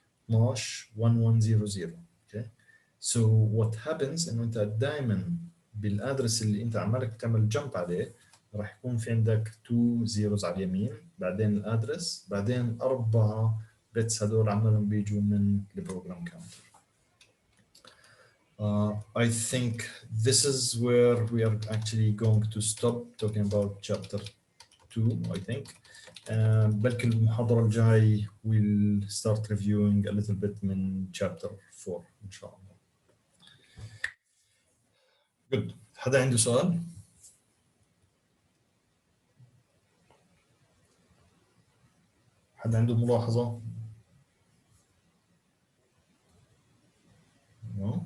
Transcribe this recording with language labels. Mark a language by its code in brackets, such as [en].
[en] 12 1100. Okay. So what happens [ar] انه انت دائما بالادرس اللي انت عمالك تعمل جمب عليه راح يكون في عندك 2 zeros على اليمين، بعدين الادرس، بعدين 4 بيتس هدول عمالهم بيجوا من البروجرام كاونتر. [en] I think this is where we are actually going to stop talking about chapter 2, I think. [ar] بلكي المحاضرة الجاي [en] we'll start reviewing a little bit [ar] من chapter 4 إن شاء الله. [en] Good. [ar] حدا عنده سؤال؟ حدا عنده ملاحظة؟ No?